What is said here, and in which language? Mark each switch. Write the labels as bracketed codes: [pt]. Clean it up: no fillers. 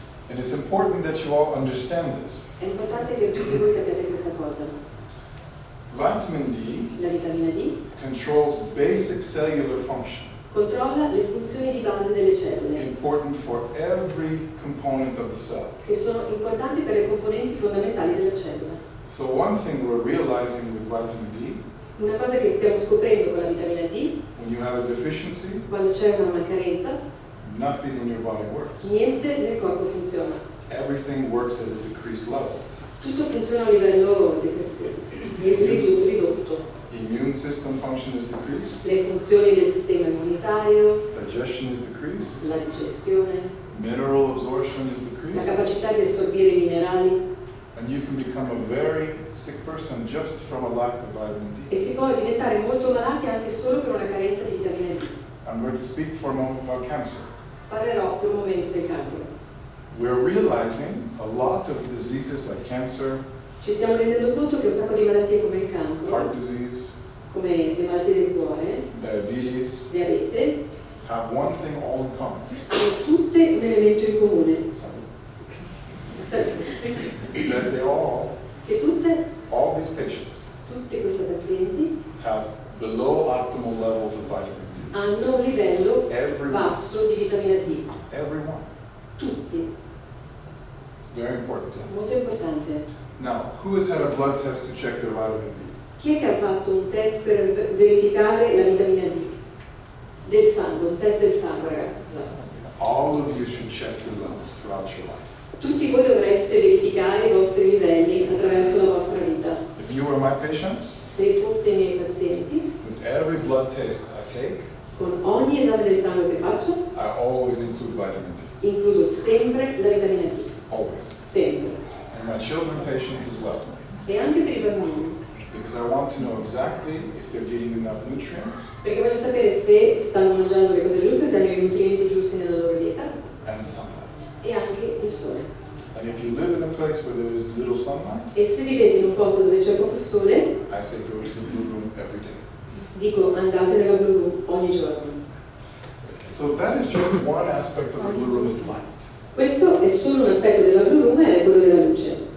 [en] And it's important that you all understand this. [it] È importante che tutti voi capiate questa cosa. [en] Vitamin D [it] La vitamina D [en] controls basic cellular function, [it] controlla le funzioni di base delle cellule, [en] important for every component of the cell. [it] che sono importanti per le componenti fondamentali della cellula. [en] So one thing we're realizing with vitamin D, [it] Una cosa che stiamo scoprendo con la vitamina D, [en] when you have a deficiency, [it] quando c'è una mancanza, [en] nothing in your body works. [it] niente nel corpo funziona. [en] Everything works at a decreased level. [it] Tutto funziona a livello ridotto. [en] Immune system function is decreased, [it] Le funzioni del sistema immunitario, [en] digestion is decreased, [it] la digestione, [en] mineral absorption is [it] la [en] decreased, [it] capacità di assorbire i minerali, [en] and you can become a very sick person just from a lack of vitamin D. [it] e si può diventare molto malati anche solo per una carenza di vitamina D. [en] I'm going to speak for a moment about cancer. [it] Parlerò per un momento del cancro. [en] We're realizing a lot of diseases like cancer, [it] Ci stiamo rendendo conto che un sacco di malattie come il [en] heart [it] cancro, [en] disease, [it] come le malattie del cuore, [en] diabetes, [it] diabete, [en] have one thing all in common. [it] hanno tutte un elemento in comune. [en] That they all these patients [it] Tutti questi pazienti [en] have below optimal levels of vitamin D. [it] hanno un livello [en] Everyone. [it] basso di vitamina D. [en] Everyone. [it] Tutti. [en] Very important. Yeah? [it] Molto importante. [en] Now, who has had a blood test to check their vitamin D? [it] Chi è che ha fatto un test per verificare la vitamina D? Del sangue, un test del sangue, ragazzi. Scusate. [en] All of you should check your levels throughout your life. [it] Tutti voi dovreste verificare i vostri livelli attraverso la vostra vita. [en] If you were my patients, [it] Se foste i miei pazienti, [en] with every blood test I take, [it] con ogni esame del sangue che faccio, [en] I always include vitamin D. [it] includo sempre la vitamina D. [en] Always. [it] Sempre. [en] And my children patients as well. [it] E anche per i bambini. [en] Because I want to know exactly if they're getting enough nutrients [it] Perché voglio sapere se stanno mangiando le cose giuste, se hanno i nutrienti giusti nella loro dieta [en] and sunlight. [it] e anche il sole. [en] And if you live in a place where there is little sunlight, [it] E se vivete in un posto dove c'è poco sole, [en] I say go to the Blu Room every day. [it] dico andate nella Blu Room ogni giorno. [en] So that is just one aspect of the Blu Room is light. [it] Questo è solo un aspetto della Blu Room ed è quello della luce.